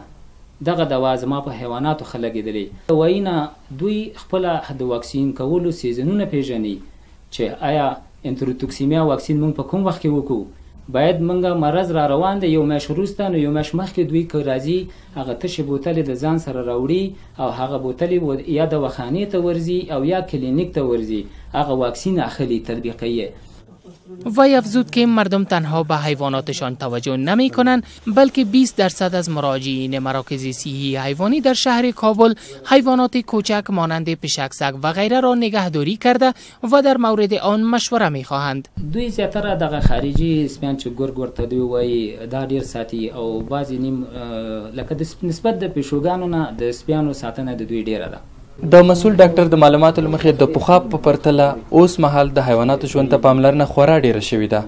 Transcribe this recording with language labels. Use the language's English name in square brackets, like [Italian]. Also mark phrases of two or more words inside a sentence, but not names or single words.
[Pashto] دغه دوا زما په حیواناتو ښه لګېدلې. وایي نه دوی خپله د واکسین کولو سیزنونه پېژني چې آیا انتروتوکسیمیا واکسین موږ په کوم وخت کې وکړو، باید موږ مرض را روان دی یو میاشت وروسته، نو یو میاشت مخکې دوی که راځي هغه تشې بوتلې د ځان سره راوړي او هغه بوتلې یا دواخانې ته ورځي او یا کلینیک ته ورځي، هغه واکسین اخلي تطبیقیه. [Persian] وی افزود که مردم تنها به حیواناتشان توجه نمی کنند بلکه 20% از مراجعین مراکز صحی حیوانی در شهر کابل حیوانات کوچک مانند پشک، سگ و غیره را نگهداری کرده و در مورد آن مشوره می خواهند. [Pashto] دوی زیاتره دغه خارجي سپیان چې ګورګ ورته دوی وایي دا ډیر ساتي او بعضې نیم لکه د نسبت د پیشوګانو نه د سپیانو ساتنه د دوی ډیره ده. د مسؤل ډاکټر د معلوماتو له مخې د پخوا په پرتله اوس مهال د حیواناتو ژوند ته پاملرنه خورا ډیره شوې ده.